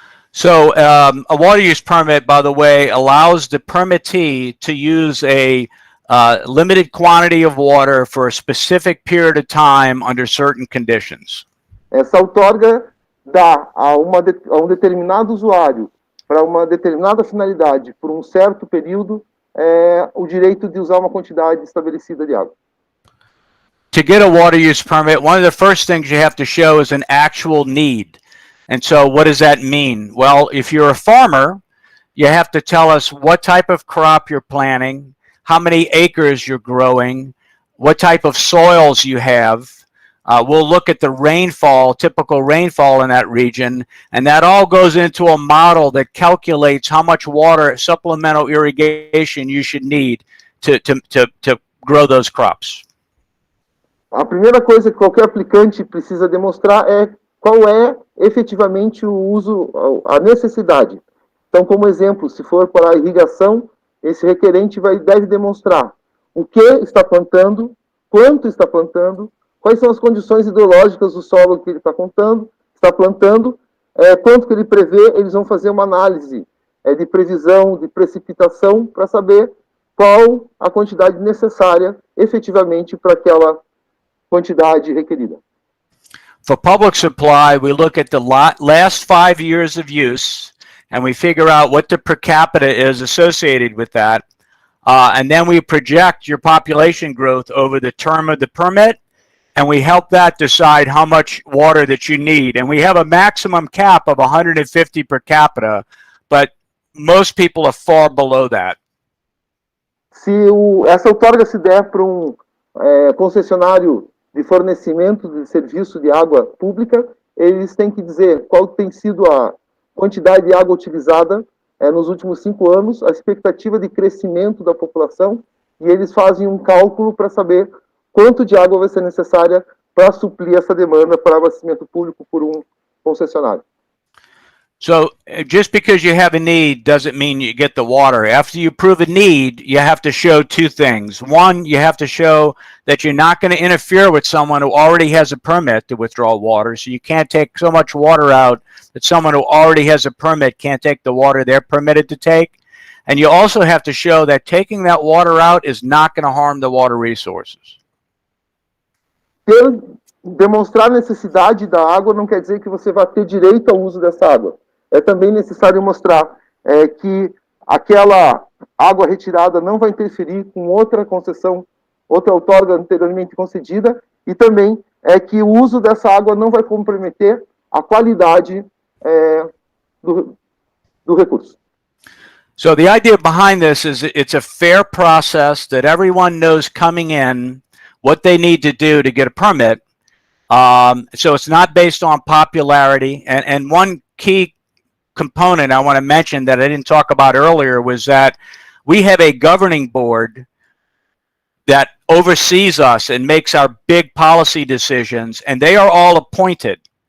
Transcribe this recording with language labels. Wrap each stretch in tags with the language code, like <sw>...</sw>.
<en>So a water use permit, by the way, allows the permittee to use a limited quantity of water for a specific period of time under certain conditions.</en> <pt>Essa outorga dá a um determinado usuário para uma determinada finalidade por um certo período o direito de usar uma quantidade estabelecida de água.</pt> <en>To get a water use permit, one of the first things you have to show is an actual need. And so what does that mean? Well, if you're a farmer, you have to tell us what type of crop you're planting, how many acres you're growing, what type of soils you have. We'll look at the rainfall, typical rainfall in that region, and that all goes into a model that calculates how much water, supplemental irrigation you should need to grow those crops.</en> <pt>A primeira coisa que qualquer aplicante precisa demonstrar é qual é efetivamente o uso, a necessidade. Então, como exemplo, se for para a irrigação, esse requerente deve demonstrar o que está plantando, quanto está plantando, quais são as condições hidrológicas do solo que ele está plantando, quanto que ele prevê. Eles vão fazer uma análise de previsão, de precipitação, para saber qual a quantidade necessária efetivamente para aquela quantidade requerida.</pt> <en>For public supply, we look at the last 5 years of use, and we figure out what the per capita is associated with that. And then we project your population growth over the term of the permit, and we help that decide how much water that you need. And we have a maximum cap of 150 per capita, but most people are far below that.</en> <pt>Se essa outorga se der para concessionário de fornecimento de serviço de água pública, eles têm que dizer qual tem sido a quantidade de água utilizada nos últimos 5 anos, a expectativa de crescimento da população, e eles fazem um cálculo para saber quanto de água vai ser necessária para suprir essa demanda para abastecimento público por um concessionário.</pt> <en>So just because you have a need doesn't mean you get the water. After you prove a need, you have to show two things. One, you have to show that you're not going to interfere with someone who already has a permit to withdraw water. So you can't take so much water out that someone who already has a permit can't take the water they're permitted to take. And you also have to show that taking that water out is not going to harm the water resources.</en> <pt>Demonstrar a necessidade da água não quer dizer que você vai ter direito ao uso dessa água. É também necessário mostrar que aquela água retirada não vai interferir com outra concessão, outra outorga anteriormente concedida, e também que o uso dessa água não vai comprometer a qualidade do recurso.</pt> <en>So the idea behind this is it's a fair process that everyone knows coming in what they need to do to get a permit. So it's not based on popularity. And one key component I want to mention that I didn't talk about earlier was that we have a governing board that oversees us and makes our big policy decisions, and they are all appointed.</en>